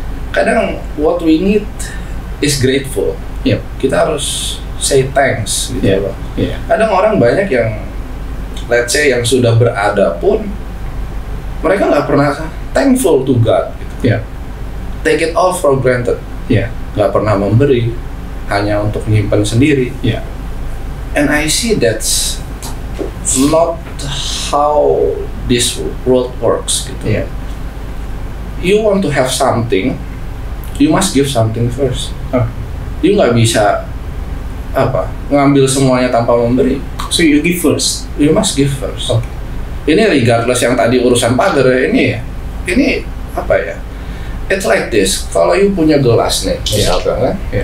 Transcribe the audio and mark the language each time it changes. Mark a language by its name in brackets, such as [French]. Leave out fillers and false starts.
[Indonesian] Kadang [English] what we need is grateful. [Indonesian] Kita harus [English] say thanks [Indonesian] gitu Pak. Kadang orang banyak yang [English] let's say [Indonesian] yang sudah berada pun mereka nggak pernah [English] thankful to God [Indonesian] gitu. [English] Take it all for granted. [Indonesian] Nggak pernah memberi, hanya untuk menyimpan sendiri. [English] And I see that's not how this world works gitu. You want to have something, you must give something first. [Indonesian] You nggak bisa ngambil semuanya tanpa memberi. [English] So you give first. You must give first. [Indonesian] Ini [English] regardless [Indonesian] yang tadi urusan pagar ini apa ya? [English] It's like this. [Indonesian] Kalau you punya gelas nih, misalkan kan?